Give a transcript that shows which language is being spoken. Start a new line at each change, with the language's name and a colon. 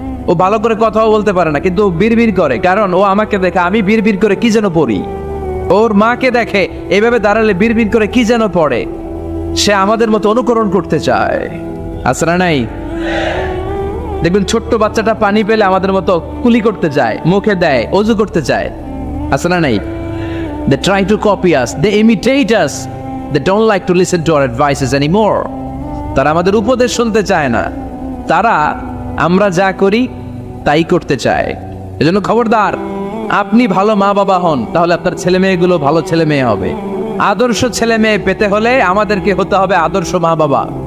Bangla: ও ভালো করে কথাও বলতে পারে না, কিন্তু ও বিড়বিড় করে, কারণ ও আমাকে দেখে আমি বিড়বিড় করে কি যেন পড়ি। ওর মাকে দেখে এইভাবে দাঁড়ালে বিড়বিড় করে কি যেন পড়ে। সে আমাদের মতো অনুকরণ করতে চায়, আছে না নাই? দেখবেন ছোট্ট বাচ্চাটা পানি পেলে আমাদের মতো কুলি করতে চায়, মুখে দেয়, অজু করতে চায়, আছে না নাই?
English: They try to copy us, they imitate us, they don't like to listen to our advices anymore.
Bangla: তারা আমাদের উপদেশ শুনতে চায় না, তারা আমরা যা করি তাই করতে চায়। এজন্য খবরদার, আপনি ভালো মা বাবা হন, তাহলে আপনার ছেলে মেয়েগুলো ভালো ছেলে মেয়ে হবে। আদর্শ ছেলে মেয়ে পেতে হলে আমাদেরকে হতে হবে আদর্শ মা বাবা।